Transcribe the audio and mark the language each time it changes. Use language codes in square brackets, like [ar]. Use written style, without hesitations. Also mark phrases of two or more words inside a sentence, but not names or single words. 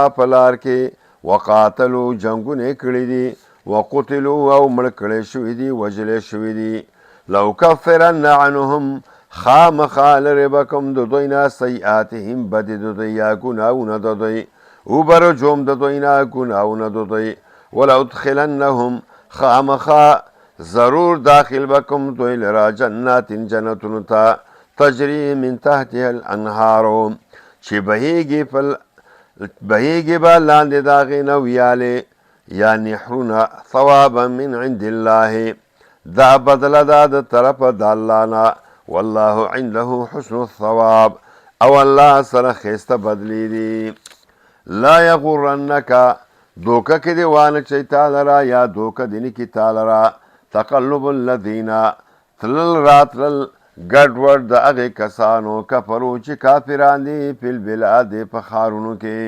[ps] په لار کې وقاتلو جنګونه یې کړي دي وقتلو او مړ کړی شوي دي وژلی شوي دي [ar] لوکفرن عنهم [ps] خامخا لرې به کوم د دوی نه سیئاتهم بدې د دوی یا ګناهونه د دوی وبرجوم د دوی نه ګناهونه د دوی ولادخلنهم خامخا ضرور داخل به کوم دوی لره جنات جنتونو ته [ar] تجري من تحتها الانهارو [ps] چې بهیږي به لاندې د هغې نه ویالې یا نحرونه [ar] ثوابا من عند الله [ps] دا بدله ده د طرفه د الله نه [ar] والله عنده حسن الثواب [ps] او الله سره ښایسته بدلی دي [ar] لا یغرنک [ps] دوکه کې دې وانه چې تا لره یا دوکه دې نه کي تا لره [ar] تقلب الذین [ps] تلل راتلل ګډوډ د هغې کسانو کفرو چې کافران دي [ar] فی البلاد [ps] په ښارونو کې